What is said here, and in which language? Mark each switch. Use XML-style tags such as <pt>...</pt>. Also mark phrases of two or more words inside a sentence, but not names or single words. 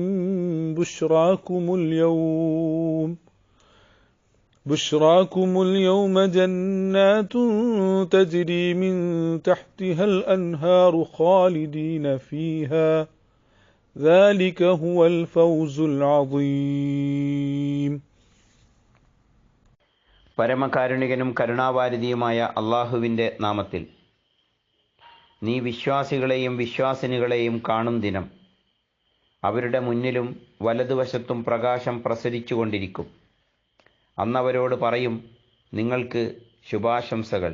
<ar>بشراكم اليوم جنات تجري من تحتها الأنهار خالدين فيها ذلك هو الفوز العظيم.</ar> <ml>പരമകാരുണികനും കരുണാവാരിധിയുമായ അള്ളാഹുവിൻ്റെ നാമത്തിൽ. നീ വിശ്വാസികളെയും വിശ്വാസിനികളെയും കാണും ദിനം അവരുടെ മുന്നിലും വലതുവശത്തും പ്രകാശം പ്രസരിച്ചുകൊണ്ടിരിക്കും. അന്നവരോട് പറയും, നിങ്ങൾക്ക് ശുഭാശംസകൾ.</ml>